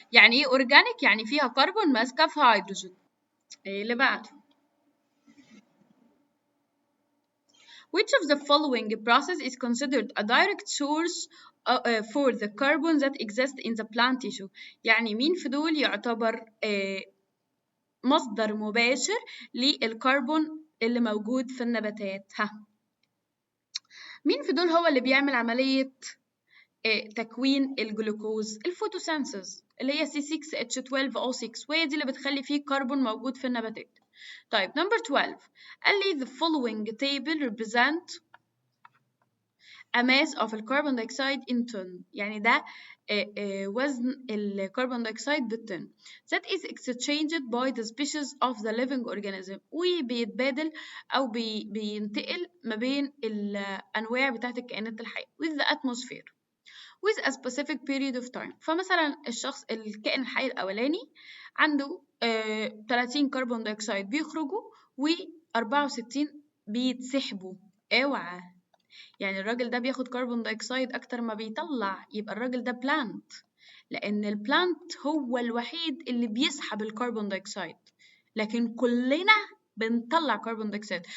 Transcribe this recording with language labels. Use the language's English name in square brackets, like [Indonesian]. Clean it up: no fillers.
[Arabic] يعني ايه اورجانيك؟ يعني فيها كربون ماسكه في هيدروجين. ايه اللي بعده؟ [English] which of the following process is considered a direct source for the carbon that exists in the plant tissue؟ [Arabic] يعني مين في دول يعتبر مصدر مباشر للكربون اللي موجود في النباتات؟ مين في دول هو اللي بيعمل عمليه تكوين الجلوكوز؟ الفوتوسينثيز اللي هي C6H12O6، وهي دي اللي بتخلي فيه كربون موجود في النباتات. طيب نمبر 12 قال لي [English] the following table represent a mass of الكربون dioxide in ton، [Arabic] يعني ده وزن الكربون دايوكسيد بالطن [English] that is exchanged by the species of the living organism، [Arabic] وبيتبادل أو بينتقل ما بين الأنواع بتاعت الكائنات الحية [English] with the atmosphere with a specific period of time. [Arabic] فمثلا الكائن الحي الأولاني عنده 30 كربون دايوكسيد بيخرجوا و64 بيتسحبوا. اوعى، يعني الراجل ده بياخد كربون دايوكسيد أكتر ما بيطلع، يبقى الراجل ده بلانت، لأن البلانت هو الوحيد اللي بيسحب الكربون دايوكسيد، لكن كلنا بنطلع كربون دايوكسيد.